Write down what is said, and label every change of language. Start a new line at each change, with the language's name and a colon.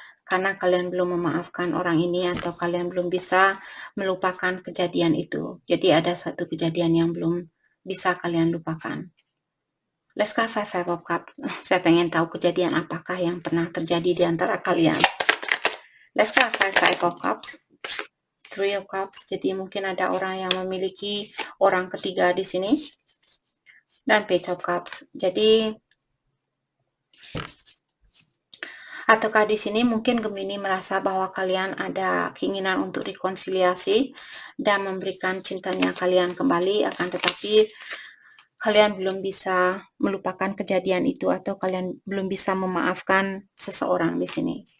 Indonesian: Karena kalian belum memaafkan orang ini atau kalian belum bisa melupakan kejadian itu. Jadi ada suatu kejadian yang belum bisa kalian lupakan.
English: Let's clarify Five of Cups.
Indonesian: Saya pengen tahu kejadian apakah yang pernah terjadi di antara kalian.
English: Let's clarify Five of Cups. Three of Cups.
Indonesian: Jadi mungkin ada orang yang memiliki orang ketiga di sini. Dan Page of Cups. Jadi ataukah di sini mungkin Gemini merasa bahwa kalian ada keinginan untuk rekonsiliasi dan memberikan cintanya kalian kembali, akan tetapi kalian belum bisa melupakan kejadian itu atau kalian belum bisa memaafkan seseorang di sini.